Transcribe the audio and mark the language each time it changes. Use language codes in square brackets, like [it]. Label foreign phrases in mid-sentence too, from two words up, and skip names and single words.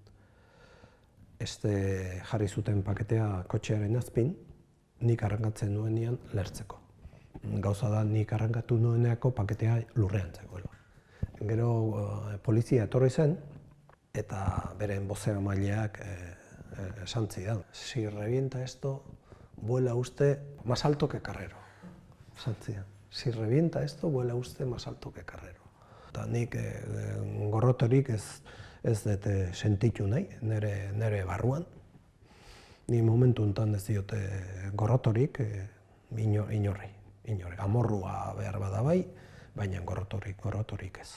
[eu] Jarri zuten paketea kotxearen azpin, nik arrankatzen nuenean lertzeko. Gauza da, nik arrankatu nueneako paketea lurrean zegoela. Gero polizia etorri zen, eta beren bozeramaileak esan zidan. [es] Si revienta esto, vuela usted más alto que Carrero. [eu] Esan zidan. [es] Si revienta esto, vuela usted más alto que Carrero. [eu] Eta nik gorrotorik ez dut sentitu nahi, nire barruan. Ni momentu enten ez diote gorrotorik inorri. Amorrua behar bada bai, baina gorrotorik ez.